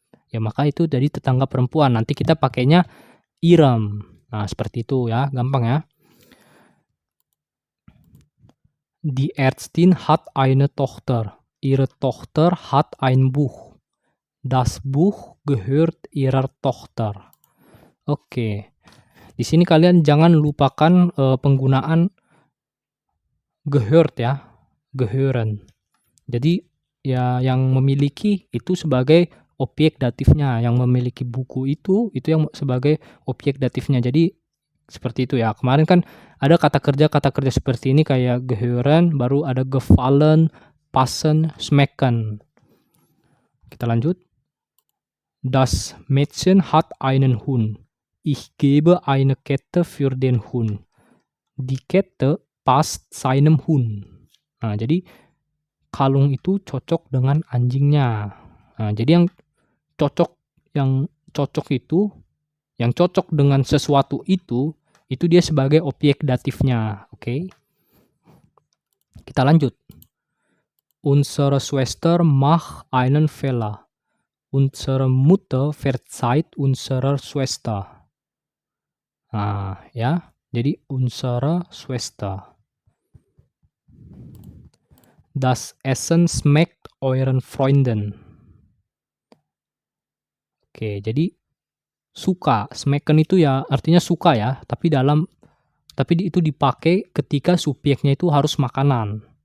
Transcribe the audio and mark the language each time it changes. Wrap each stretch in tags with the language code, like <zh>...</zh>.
<id>Ya maka itu jadi tetangga perempuan. Nanti kita pakainya ihrem. Nah, seperti itu ya, gampang ya.</id> <de>Die Ärztin hat eine Tochter. Ihre Tochter hat ein Buch. Das Buch gehört ihrer Tochter.</de> <id>Oke. Di sini kalian jangan lupakan penggunaan gehört ya, gehören. Jadi ya yang memiliki itu sebagai objek datifnya, yang memiliki buku itu yang sebagai objek datifnya. Jadi seperti itu ya. Kemarin kan ada kata kerja seperti ini kayak gehören, baru ada gefallen, passen, schmecken. Kita lanjut.</id> <de>Das Mädchen hat einen Hund. Ich gebe eine Kette für den Hund. Die Kette passt seinem Hund.</de> <id>Nah, jadi kalung itu cocok dengan anjingnya. Nah, jadi yang cocok itu, yang cocok dengan sesuatu itu dia sebagai objek datifnya. Oke. Kita lanjut.</id> <de>Unsere Schwester macht einen Fehler. Unsere Mutter verzeiht unserer Schwester.</de> <id>Nah, ya. Jadi</id> <de>unsere Schwester. Das Essen schmeckt euren Freunden.</de> <id>Oke, jadi suka. Schmecken itu ya artinya suka ya, tapi itu dipakai ketika subjeknya itu harus makanan.</id>